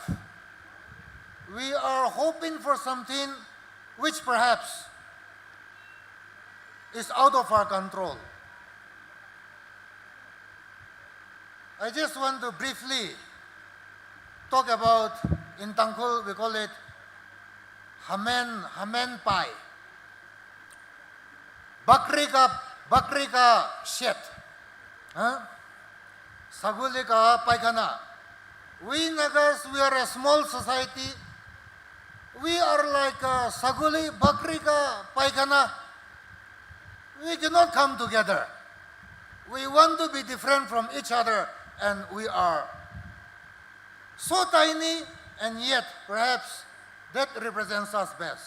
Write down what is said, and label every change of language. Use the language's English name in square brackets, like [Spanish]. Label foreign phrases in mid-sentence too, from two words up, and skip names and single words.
[English] We are hoping for something which perhaps is out of our control. I just want to briefly talk about, in Tangkhul we call it [Tangkhul Naga (India)] Hamen Pai. [Hindi] Bakri ka shet. Saguli ka paikana. [English] We Nagas, we are a small society. We are like Saguli, [Hindi] Bakri ka paikana. [English] We cannot come together. We want to be different from each other, and we are so tiny, and yet perhaps that represents us best.